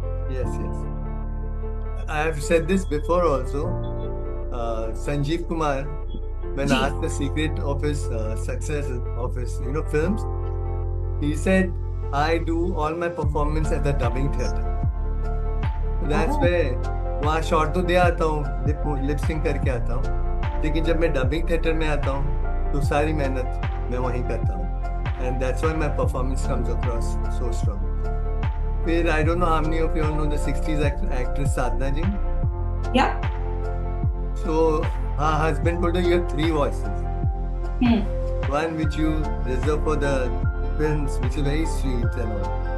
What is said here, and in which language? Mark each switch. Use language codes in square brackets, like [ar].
[en] Yes. I have said this before also. Sanjeev Kumar, when asked the secret of his success of his films, he said, I do all my performance at the dubbing theatre. That's where [hi] वहाँ shot तो दे आता हूँ, lip sync करके आता हूँ, लेकिन जब मैं डबिंग थिएटर में आता हूँ तो सारी मेहनत मैं वहीं करता हूँ. [en] And that's why my performance comes across so strong. फिर I don't know how many of you all know the 60s actress Sadhna Ji. Yeah. So her husband told her you have 3 voices. One which you reserve for the films, which is very sweet and all.